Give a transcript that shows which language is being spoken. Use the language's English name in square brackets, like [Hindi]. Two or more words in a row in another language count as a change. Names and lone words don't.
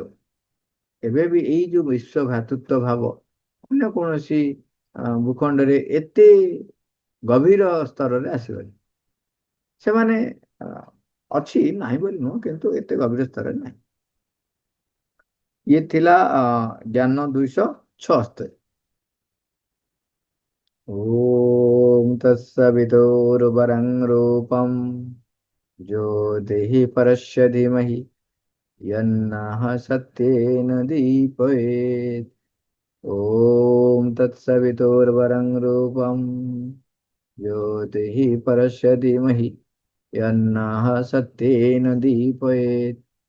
[Odia] ଏବେ ବି ଏଇ ଯୋଉ ବିଶ୍ୱ ଭ୍ରାତୃତ୍ୱ ଭାବ ଅନ୍ୟ କୌଣସି ଭୂଖଣ୍ଡରେ ଏତେ ଗଭୀର ସ୍ତରରେ ଆସିବନି। ସେମାନେ ଅଛି, ନାହିଁ ବୋଲି ନୁହଁ, କିନ୍ତୁ ଏତେ ଗଭୀର ସ୍ତରରେ ନାହିଁ। ଇଏ ଥିଲା ଜ୍ଞାନ 276। [Sanskrit] ଓମ୍ तत्सवितुर्वरं रूपं ज्योतिः परस्य धीमहि यन्नः सत्येन दीपयेत्। ॐ तत्सवितुर्वरं रूपं ज्योतिः परस्य धीमहि यन्नः सत्येन दीपयेत्।